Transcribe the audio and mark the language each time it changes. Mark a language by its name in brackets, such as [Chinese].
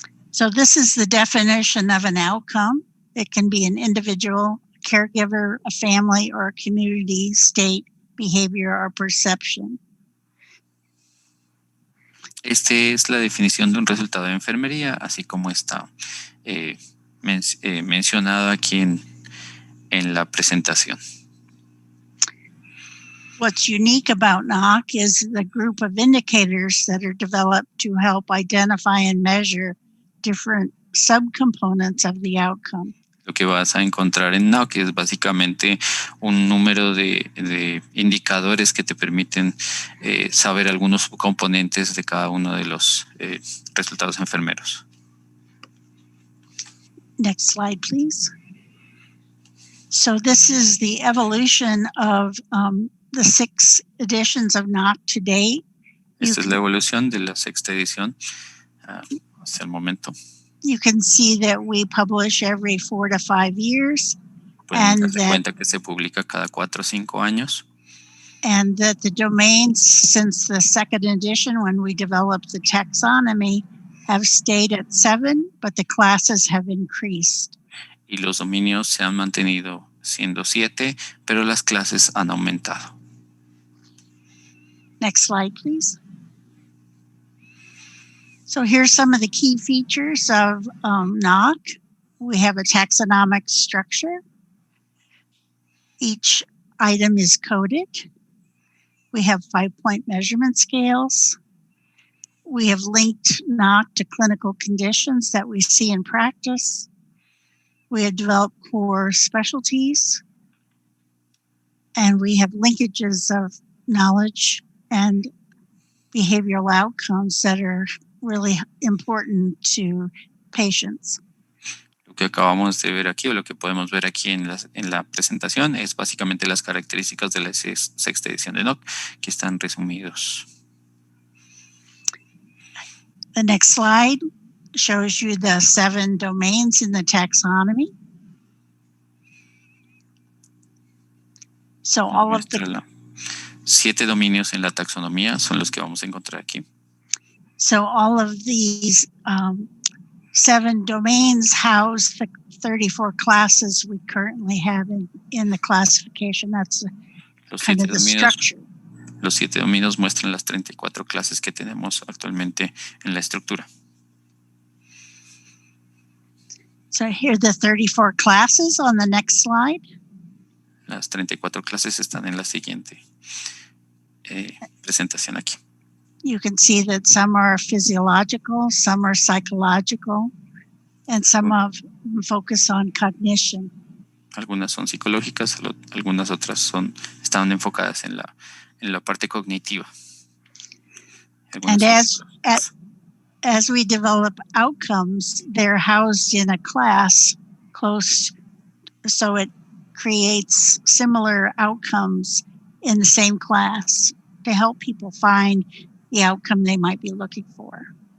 [English] So this is the definition of an outcome. It can be an individual, a caregiver, a family, or a community, state, behavior, or perception. [Spanish] Esta es la definición de un resultado de enfermería, así como está mencionado aquí en la presentación. [English] What's unique about NOC is the group of indicators that are developed to help identify and measure different subcomponents of the outcome. [Spanish] Lo que vas a encontrar en NOC es básicamente un número de indicadores que te permiten saber algunos componentes de cada uno de los resultados enfermeros. [English] Next slide, please. So this is the evolution of the 6 editions of NOC to date. [Spanish] Esta es la evolución de la 6ª edición hasta el momento. [English] You can see that we publish every 4 to 5 years. [Spanish] Pueden darse cuenta que se publica cada 4 o 5 años. [English] And that the domains since the 2nd edition, when we developed the taxonomy, have stayed at 7, but the classes have increased. [Spanish] Y los dominios se han mantenido siendo 7, pero las clases han aumentado. [English] Next slide, please. So here's some of the key features of NOC. We have a taxonomic structure. Each item is coded. We have 5-point measurement scales. We have linked NOC to clinical conditions that we see in practice. We have developed core specialties. And we have linkages of knowledge and behavioral outcomes that are really important to patients. [Spanish] Lo que acabamos de ver aquí, o lo que podemos ver aquí en la presentación, es básicamente las características de la 6ª edición de NOC, que están resumidos. [English] The next slide shows you the 7 domains in the taxonomy. So all of the [Spanish] 7 dominios en la taxonomía son los que vamos a encontrar aquí. [English] So all of these 7 domains house the 34 classes we currently have in the classification. That's kind of the structure. [Spanish] Los 7 dominios muestran las 34 clases que tenemos actualmente en la estructura. [English] So here are the 34 classes on the next slide. [Spanish] Las 34 clases están en la siguiente presentación aquí. [English] You can see that some are physiological, some are psychological, and some of them focus on cognition. [Spanish] Algunas son psicológicas, algunas otras están enfocadas en la parte cognitiva. [English] And as we develop outcomes, they're housed in a class close, so it creates similar outcomes in the same class to help people find the outcome they might be looking for.